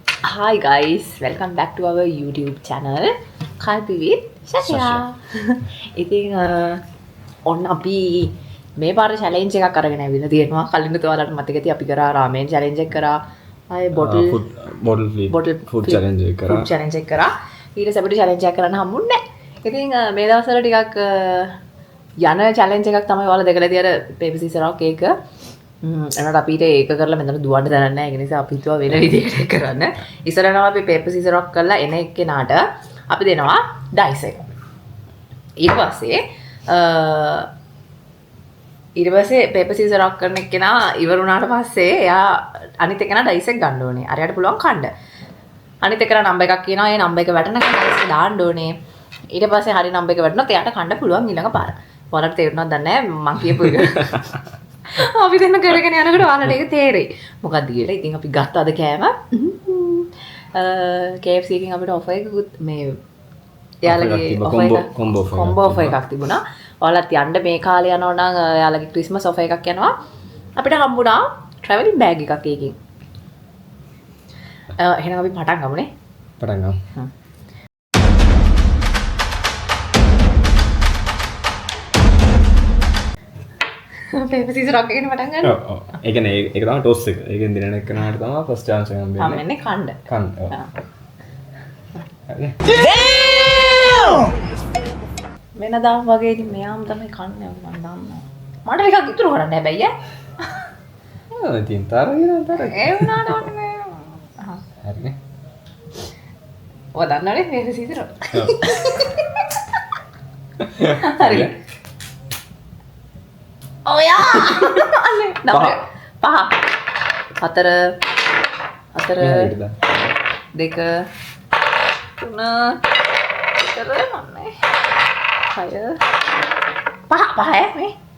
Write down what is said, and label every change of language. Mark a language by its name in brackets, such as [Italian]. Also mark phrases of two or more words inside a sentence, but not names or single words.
[English] Hi guys, welcome back to our YouTube channel. Kalpi with Shasha. [Sinhala] ඉතින් ඔන්න අපි මේ පාර challenge එකක් අරගෙන ආවිල්ලා තියෙනවා. කලින් ඔයාලට මතක ඇති අපි කරා [English] ramen challenge [Sinhala] එක කරා. ආයේ [English] bottle food challenge [Sinhala] එක කරා. [English] Food challenge [Sinhala] එක කරා. ඊට පස්සේ අපිට challenge එකක් කරන්න හම්බුන්නේ නැහැ. ඉතින් මේ දවස්වල ටිකක් යන challenge එකක් තමයි ඔයාලා දෙකලා තියෙන [English] paper scissors rock [Sinhala] එක. එනට අපිට ඒක කරලා මෙතන දුවන්න දැනන්නේ නැහැ. ඒ නිසා අපි හිතුවා වෙන විදිහකට කරන්න. ඉස්සරහම අපි [English] paper scissors rock [Sinhala] කරලා එන එක්කෙනාට අපි දෙනවා dice එක. ඊට පස්සේ [English] paper scissors rock [Sinhala] කරන එක්කෙනා ඉවර වුණාට පස්සේ එයා අනිත් එක්කෙනා dice එක ගන්න ඕනේ. අරයට පුළුවන් කන්න. අනිත් එක්කෙනා නම්බර් එකක් කියනවා. ඒ නම්බර් එක වැටෙනකන් dice එක දාන්න ඕනේ. ඊට පස්සේ හරි නම්බර් එක වැටුණොත් එයාට කන්න පුළුවන් ඊළඟ පාර. ඔයාලට තේරුණාද දන්නේ නැහැ මම කියපු එක. අපි දෙන්න කරගෙන යනකොට ඔයාලට ඒක තේරෙයි. මොකක්ද කියලා. ඉතින් අපි ගත්ත අද කෑම KFC එකෙන් අපිට ඔෆර් එකකුත් මේ එයාලගේ [English] combo offer [Sinhala] එකක් තිබුණා. ඔයාලත් යන්න මේ කාලේ යනවා නම් එයාලගේ [English] Christmas offer [Sinhala] එකක් යනවා. අපිට හම්බුණා [English] travelling bag [Sinhala] එකක් ඒකෙන්. එහෙනම් අපි පටන් ගමුනේ. පටන් ගමු. [English] paper scissors rock [Sinhala] එකෙන් පටන් ගන්න. ඔව්. ඒ කියන්නේ ඒක තමයි ටොස් එක. ඒකෙන් දිනන එක කනට තමයි [English] first chance [Sinhala] එක හම්බෙන්නේ. හම්බෙන්නේ කණ්ඩ. කන්න. ඔව්. වෙනදාම වගේ ඉතින් මෙයාම තමයි කන්නේ මම දන්නවා. මට ටිකක් ඉතුරු කරන්න හැබැයි ඈ. ඔව් ඉතින් තරග. ඒ වුණාට ඔන්නේ. හරිනේ. ඔය දන්නවනේ [English] paper scissors rock. [Sinhala] ඔව්. හරි. ඔයා නම්බර 5 4 2 3 මන්නේ 6 5 මේ